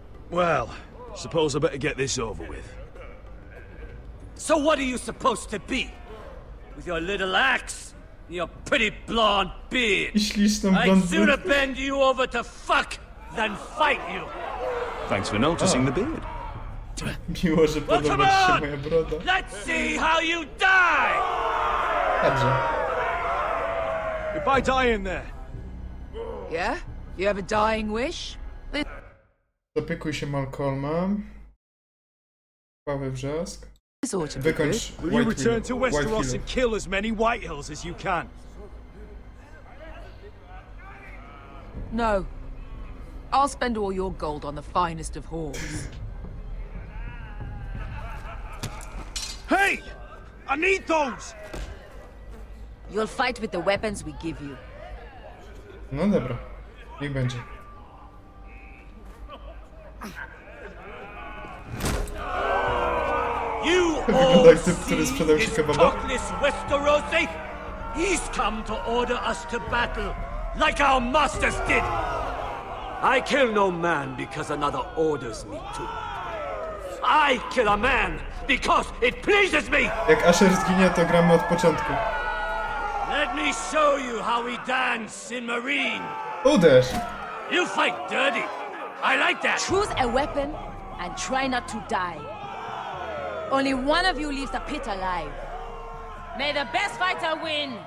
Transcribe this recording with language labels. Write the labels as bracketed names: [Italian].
[English] Well, suppose I better get this over with. So what are you supposed to be? With your little axe? Your pretty blonde beard? I'd sooner bend you over to fuck than fight you. Thanks for noticing the beard. [Polish] Miło, że podoba ci się moja broda. [English] Let's see how you die! [Polish] Dobrze. [English] Goodbye, dying there. Yeah? You have a dying wish? [Polish] Zapiekuj się Malcolmem. Krwawy wrzask. Wykończ [English] Will you return to Westeros and kill as many Whitehills as you can? No. I'll spend all your gold on the finest of whores. Hey! I need those! You'll fight with the weapons we give you. [Polish] No dobra. Niech będzie. Wygląda jak typ, który sprzedał ci kebaba. [English] Westerosi? He's come to order us to battle, like our masters did. I kill no man because another orders me to. I kill a man because it pleases me. [Polish] Jak Asher zginie, to gramy od początku. [English] Let me show you how we dance in Marine. [Polish] Uderz! [English] You fight dirty. I like that. Choose a weapon and try not to die. Only one of you leaves the pit alive. May the best fighter win.